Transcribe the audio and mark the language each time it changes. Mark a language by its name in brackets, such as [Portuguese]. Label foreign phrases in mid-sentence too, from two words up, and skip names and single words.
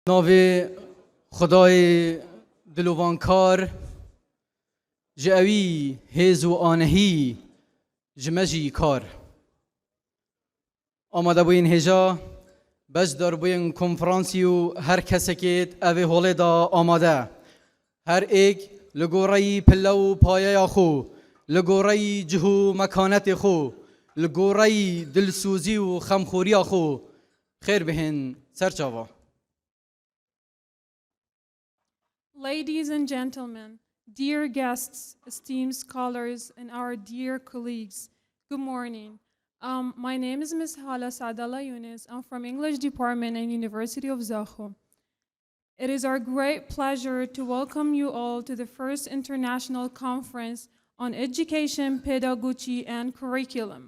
[Kurdish] ناو خدای دلوانکار جاوی هیز و آنهی جمجی کار آماده بوین هجا بج دار بوین کنفرانسی و هر کسی که اوی حاله دا آماده هر ایک لگورای پلو پایه خو لگورای جهو مکانت خو لگورای دلسوزی و خمخوری خو خیر بهن سرچاوا. [English] Ladies and gentlemen, dear guests, esteemed scholars, and our dear colleagues, good morning. My name is Ms. Hala Sadala Yunus. I'm from English Department and University of Zaho. It is our great pleasure to welcome you all to the first international conference on education, pedagogy, and curriculum.